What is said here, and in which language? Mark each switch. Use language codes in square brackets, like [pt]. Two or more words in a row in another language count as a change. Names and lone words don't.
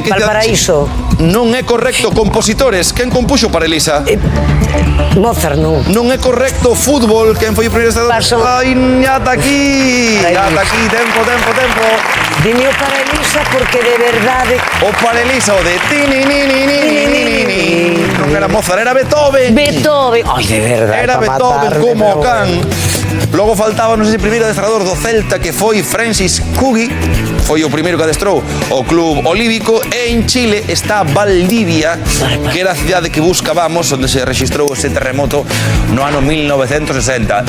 [gl] Valparaíso. Non é correcto. Compositores. Quen compuxo para Elisa? Mozart, non. Non é correcto. Fútbol. Quen foi o primeiro adestrador? Ai, ata aquí. Ata aquí. Tempo. Dime o para Elisa porque de verdade... O para Elisa, o de ti-ni-ni-ni-ni-ni-ni-ni. Non era Mozart, era Beethoven. Ai, de verdade. Era Beethoven como o can. Logo faltábanos ese primeiro adestrador do Celta, que foi Francis Cugui. Foi o primeiro que adestrou o club olívico. E en Chile está Valdivia, que era a cidade que buscábamos, onde se registrou ese terremoto no ano 1960.